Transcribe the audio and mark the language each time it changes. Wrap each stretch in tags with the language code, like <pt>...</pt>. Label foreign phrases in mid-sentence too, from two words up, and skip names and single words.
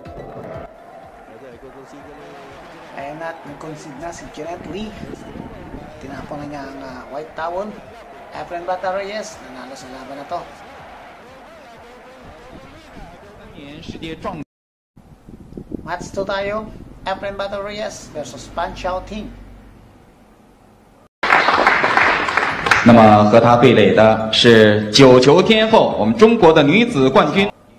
<tl>Ayan na, nag-concede na si Jeanette Lee. Tinapon na niya ang</tl> <en>white towel.</en> <tl>Efren Bata-Reyes, nanalo sa laban na to. Match 2 tayo. Efren Bata-Reyes versus Pan Xiaoting.</tl> <zh>那么和他对垒的是9球天后，我们中国的女子冠军。</zh>